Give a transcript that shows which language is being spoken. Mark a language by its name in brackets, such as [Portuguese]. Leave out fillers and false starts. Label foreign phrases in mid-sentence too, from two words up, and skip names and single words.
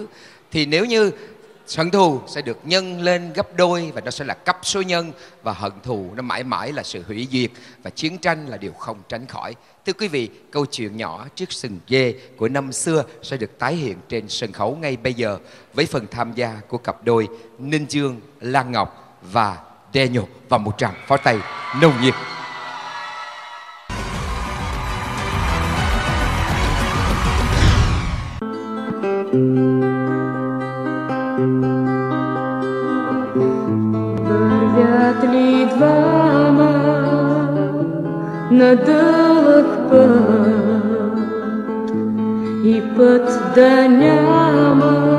[Vietnamese] Thì nếu như hận thù sẽ được nhân lên gấp đôi và nó sẽ là cấp số nhân, và hận thù nó mãi mãi là sự hủy diệt, và chiến tranh là điều không tránh khỏi. Thưa quý vị, câu chuyện nhỏ Chiếc sừng dê của năm xưa sẽ được tái hiện trên sân khấu ngay bây giờ với phần tham gia của cặp đôi Ninh Dương, Lan Ngọc và Daniel, và một tràng pháo tay nồng nhiệt. [Bulgarian] Вървят ли двама на дълъг път и път да няма,